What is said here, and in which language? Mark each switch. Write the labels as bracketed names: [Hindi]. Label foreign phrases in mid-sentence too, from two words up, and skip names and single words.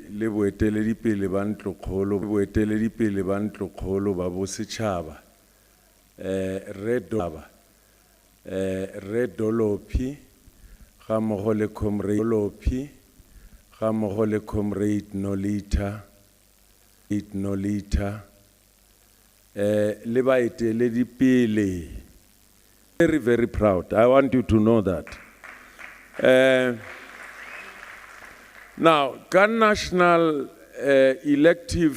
[Northern Sotho] le boeteledipele ba ntlokgolo ba bosetšhaba re Dolopi ga mmogo le comrade Nolita le baeteledipele. [English] Very, very proud. I want you to know that. Now, can national elective